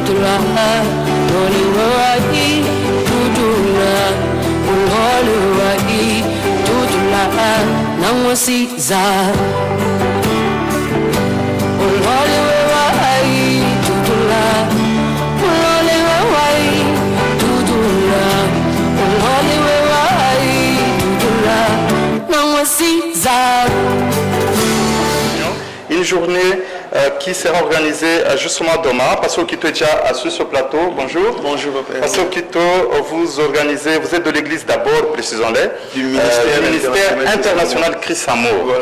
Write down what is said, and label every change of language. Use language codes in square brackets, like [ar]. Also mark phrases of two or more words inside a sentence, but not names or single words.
[ln] tutula Loli wai tutula Loli wai tutula Namwasiza Loli wai tutula Loli wai tutula Loli wai tutula Namwasiza. [fr] Une journée qui sera organisée justement demain. Pasteur Okito est déjà assis sur ce plateau. Bonjour. Bonjour, papa. Pasteur Okito, vous organisez, vous êtes de l'église d'abord, précisons-le, du ministère international Christ Amour. Voilà.